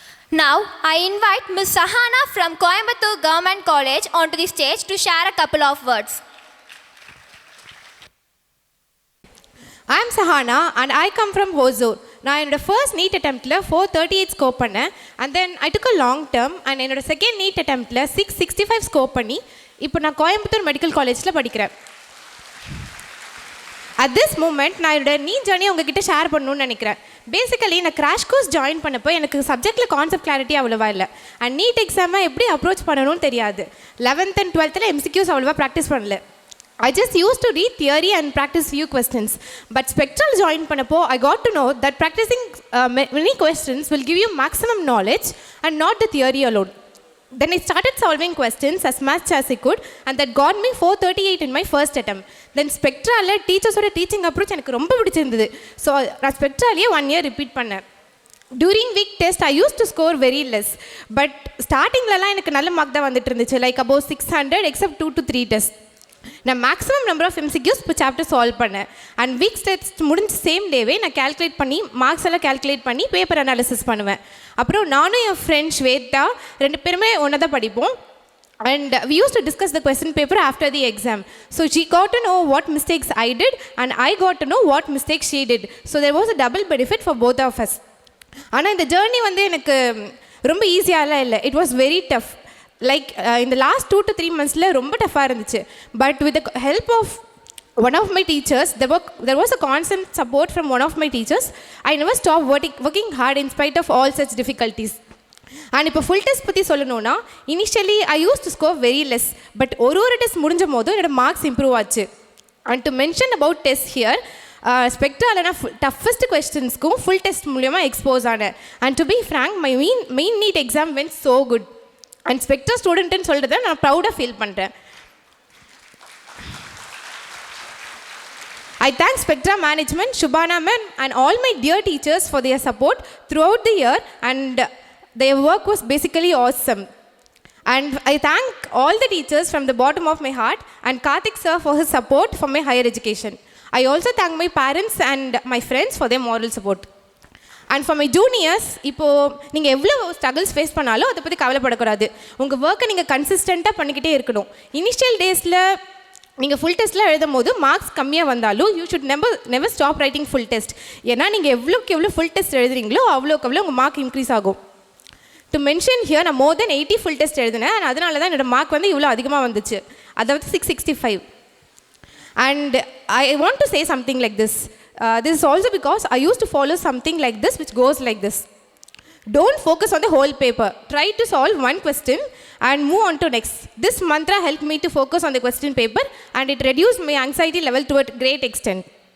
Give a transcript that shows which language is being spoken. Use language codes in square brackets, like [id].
[en] Now, I invite Ms. Sahana from Coimbatore Government College onto the stage to share a couple of words. I am Sahana and I come from Hosur. [ta] நான் என்னோட first NEET அட்டெம்ப்டில் 438 scope பண்ணேன். [en] and then I took a long term [ta] and என்னோட second NEET அட்டெம்ப்டில் 665 scope பண்ணி இப்போ நான் Coimbatore medical காலேஜில் படிக்கிறேன். At this moment நான் என்னோட நீட் ஜர்னி உங்ககிட்ட ஷேர் பண்ணணும்னு நினைக்கிறேன். பேசிக்கலி நான் கிராஷ் கோர்ஸ் ஜாயின் பண்ணப்போ எனக்கு சப்ஜெக்டில் கான்செப்ட் கிளாரிட்டி அவ்வளோவா இல்லை. அண்ட் நீட் எக்ஸாமை எப்படி அப்ரோச் பண்ணணும்னு தெரியாது. 11th and 12th MCQs அவ்வளோவா ப்ராக்டிஸ் பண்ணல. [en] I just used to read theory and practice few questions. But Spectral [ta] join பண்ணப்போ [en] I got to know that practicing many questions will give you maximum knowledge and not the theory alone. Then I started solving questions as much as I could and that got me 438 in my first attempt. Then Spectral [ta] teachers-ஓட teaching approach எனக்கு ரொம்ப பிடிச்சிருந்தது. [en] So [ta] நான் Spectral 1 year repeat பண்ணேன். [en] During week test I used to score very less. [ta] But starting-லலாம் எனக்கு நல்ல mark தான் வந்துட்டு இருந்துச்சு. [en] Like above 600 except 2 to 3 tests. [ta] நான் மேக்ஸிமம் நம்பர் ஆஃப் MCQs இப்போ சாப்டர் சால்வ் பண்ணேன். அண்ட் வீக் டெஸ்ட் முடிஞ்ச சேம் டேவே நான் கேல்குலேட் பண்ணி மார்க்ஸ் எல்லாம் கேல்குலேட் பண்ணி பேப்பர் அனாலிசிஸ் பண்ணுவேன். அப்புறம் நானும் என் ஃப்ரெண்ட் ஸ்வேதா 2 பேருமே ஒன்று தான் படிப்போம். [en] And we used to discuss the question paper after the exam. So she got to know what mistakes I did and I got to know what mistakes she did. So there was a double benefit for both of us. [ta] ஆனால் இந்த journey வந்து எனக்கு ரொம்ப ஈஸியாலாம் இல்லை. [en] It was very tough. Like in the last 2 to 3 months [ta] ரொம்ப டஃப்பாக இருந்துச்சு. [en] But with the help of one of my teachers, there was a constant support from one of my teachers. I never stopped working hard in spite of all such difficulties. [ta] And இப்போ full test பற்றி சொல்லணும்னா [en] Initially I use to score very less. [ta] But ஒரு test முடிஞ்ச போதும் என்னோட marks improve ஆச்சு. [en] and to mention about test here, [ta] ஸ்பெக்ட்ராவில் நான் toughest கொஸ்டின்ஸ்க்கும் full test மூலியமாக எக்ஸ்போஸ் ஆனேன். [en] And to be frank my main NEET exam went so good. [ta] And spectra ஸ்டூடெண்ட்டுன்னு சொல்கிறத நான் ப்ரௌடாக ஃபீல் பண்ணுறேன். [en] I thank Spectra management, Shubhana ma'am and all my dear teachers for their support throughout the year and their work was basically awesome. And I thank all the teachers from the bottom of my heart and Karthik sir for his support for my higher education. I also thank my parents and my friends for their moral support. And for my juniors, [ta] இப்போது நீங்கள் எவ்வளோ struggles face பண்ணாலும் அதை பற்றி கவலைப்படக்கூடாது. உங்கள் ஒர்க்கை நீங்கள் கன்சிஸ்டண்ட்டாக பண்ணிக்கிட்டே இருக்கணும். இனிஷியல் டேஸில் நீங்கள் ஃபுல் டெஸ்ட்டில் எழுதும் போது மார்க்ஸ் கம்மியாக வந்தாலும் [en] You should never stop writing full test. [ta] ஏன்னா நீங்கள் எவ்வளோக்கு எவ்வளோ ஃபுல் டெஸ்ட் எழுதுறீங்களோ அவ்வளோக்கு எவ்வளோ உங்கள் மார்க் இன்க்ரீஸ் ஆகும். [en] to mention here [ta] நான் மோர் தென் 80 ஃபுல் டெஸ்ட் எழுதினேன். அண்ட் அதனால தான் என்னோடய மார்க் வந்து இவ்வளோ அதிகமாக வந்துச்சு, அதாவது 665. [en] And I want to say something like this. This is also because I used to follow something like this which goes like this. Don't focus on the whole paper. Try to solve one question and move on to next. This mantra helped me to focus on the question paper and it reduced my anxiety level to a great extent.